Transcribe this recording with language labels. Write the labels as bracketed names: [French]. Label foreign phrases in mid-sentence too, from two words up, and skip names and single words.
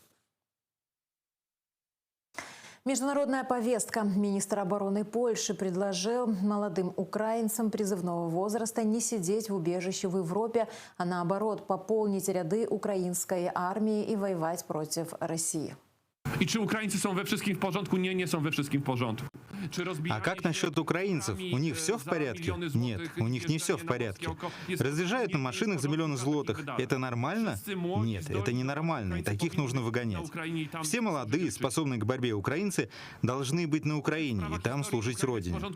[Russian] Международная повестка. Министр обороны Польши предложил молодым украинцам призывного возраста не сидеть в убежище в Европе, а наоборот пополнить ряды украинской армии и воевать против России. [Polish] I czy Ukraińcy są we wszystkim w porządku? Nie, nie są we wszystkim w porządku. [Russian] А как насчет украинцев? У них все в порядке? Нет, у них не все в порядке. Разъезжают на машинах за миллионы злотых. Это нормально? Нет, это ненормально, и таких нужно выгонять. Все молодые, способные к борьбе украинцы должны быть на Украине и там служить Родине.